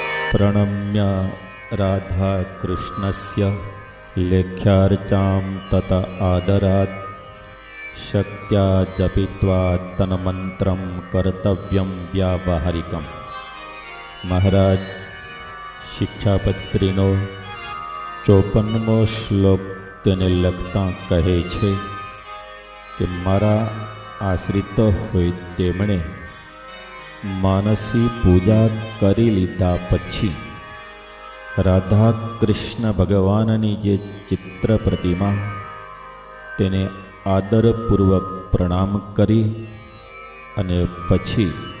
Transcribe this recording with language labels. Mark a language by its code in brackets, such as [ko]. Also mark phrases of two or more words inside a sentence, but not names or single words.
[sa] प्रणम्य राधाकृष्णस्य लेख्यार्चां तत आदरात् शक्त्या जपित्वा तन्मन्त्रं कर्तव्यं व्यावहारिकम्। [gu] મહારાજ શિક્ષાપત્રીનો 54મો શ્લોક તેને લખતા કહે છે કે મારા આશ્રિત હોય તેમણે માનસી પૂજા કરી લીધા પછી રાધા કૃષ્ણ ભગવાનની જે ચિત્ર પ્રતિમા તેને આદરપૂર્વક પ્રણામ કરી અને પછી